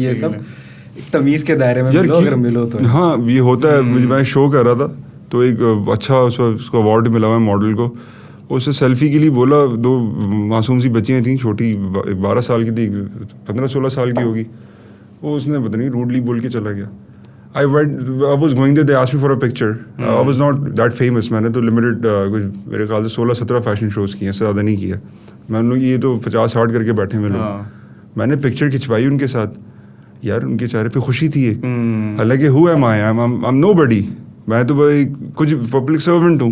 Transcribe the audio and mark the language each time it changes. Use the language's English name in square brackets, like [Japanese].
[Urdu] یہ سب تمیز کے دائرے میں ملو اگر ملو تو. ہاں یہ ہوتا ہے. میں شو کر رہا تھا تو ایک اچھا اس کو اوارڈ ملا ہوا ہے ماڈل کو, اسے سیلفی کے لیے بولا. 2 معصوم سی بچیاں تھیں, چھوٹی 12 سال کی تھی, 15-16 سال کی ہوگی. وہ اس نے پتہ نہیں روڈلی بول کے چلا گیا. [English] I was going there, they asked me for a picture. I was not that famous. [Urdu] میں نے تو لمیٹڈ میرے خیال سے 16-17 فیشن شوز کیے ہیں, سے زیادہ نہیں کیا. میں نے یہ تو 50-60 کر کے بیٹھے ہوئے لوگ. میں نے پکچر کھنچوائی ان کے ساتھ. یار ان کے چہرے پہ خوشی تھی ایک, حالانکہ [English] who am I? I'm nobody. [Urdu] میں تو بھائی کچھ پبلک سرونٹ ہوں.